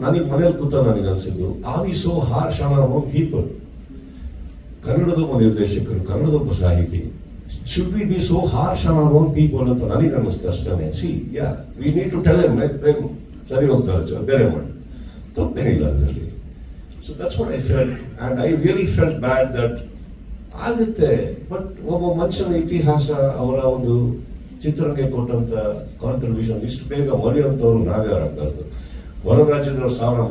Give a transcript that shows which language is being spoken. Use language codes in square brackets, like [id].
[kn] ನನಗೆ ಮನೇಲಿ ಕೂತ ನನಗೆ ಅನ್ಸಿದ್ದು, [en] Are we so harsh on our own people? [kn] ಕನ್ನಡದೊಬ್ಬ ನಿರ್ದೇಶಕರು, ಕನ್ನಡದೊಬ್ಬ ಸಾಹಿತಿ, [en] should we be so harsh on our own people [kn] ಅಂತ ನನಗೆ ಅನ್ನಿಸ್ತು ಅಷ್ಟೇ. [en] see yeah, we need to tell him [kn] ಸರಿ ಹೋಗ್ತಾರೆ, ಬೇರೆ ಮಾಡಿ, ತಪ್ಪೇನಿಲ್ಲ ಅದರಲ್ಲಿ. [en] So that's what I felt, and I really felt bad that [kn] ಆಗುತ್ತೆ. ಬಟ್ ಒಬ್ಬ ಮನುಷ್ಯನ ಇತಿಹಾಸ, ಅವರ ಒಂದು ಚಿತ್ರಕ್ಕೆ ಕೊಟ್ಟಂತ ಕಾಂಟ್ರಿಬ್ಯೂಷನ್ ಇಷ್ಟು ಬೇಗ ಮರೆಯುವಂತವ್ರು ನಾವ್ಯಾರಾಗಬಾರ್ದು. ಹೊರ ರಾಜ್ಯದವ್ರು ಸಾವಿರ